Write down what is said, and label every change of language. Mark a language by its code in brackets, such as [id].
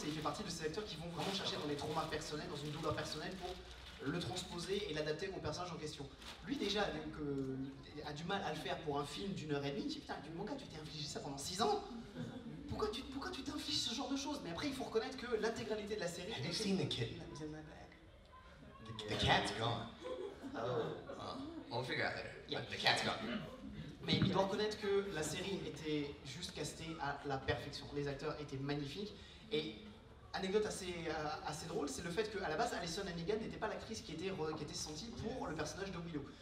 [fr] Il fait partie de ces acteurs qui vont vraiment chercher dans les traumas personnels, dans une douleur personnelle pour le transposer et l'adapter au personnage en question. Lui déjà a du mal à le faire pour un film d'une heure et demie. Il dit putain, mon gars, tu t'es infligé ça pendant 6 ans. Pourquoi tu t'infliges ce genre de choses? Mais après, il faut reconnaître que l'intégralité de la série... [en] Have you seen the kitten in my bag? The cat's gone. Oh. We'll figure out later. Yeah. The cat's gone. [fr] Mais il doit reconnaître que la série était juste castée à la perfection. Les acteurs étaient magnifiques. Et anecdote assez drôle, c'est le fait qu'à la base, Alison Hannigan n'était pas l'actrice qui était sentie pour le personnage de Willow.